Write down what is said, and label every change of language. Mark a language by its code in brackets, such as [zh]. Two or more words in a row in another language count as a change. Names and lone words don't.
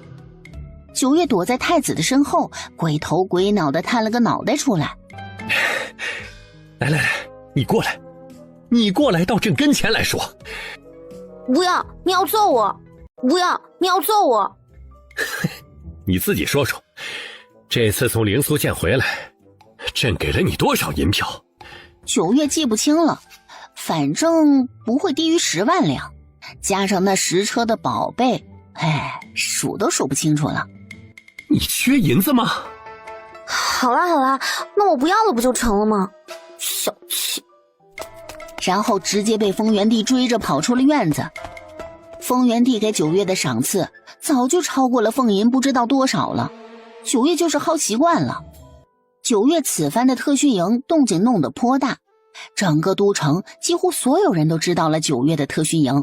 [zh] 9 月躲在太子的身後，鬼頭鬼腦地探了個腦袋出來。來，你過來到朕跟前來說。不要，你要揍我！不要，你要揍我！你自己说说，這次從靈蘇縣回來，朕給了你多少銀票？9月記不清了，反正不會低於10萬兩，加上那10車的寶貝，數都數不清楚了。你缺銀子嗎？好啦，那我不要了不就成了吗？小气。然后直接被丰原帝追着跑出了院子。丰原帝给九月的赏赐早就超过了俸银不知道多少了，九月就是薅习慣了。九月此番的特训营动静弄得颇大，整个都城几乎所有人都知道了九月的特训营。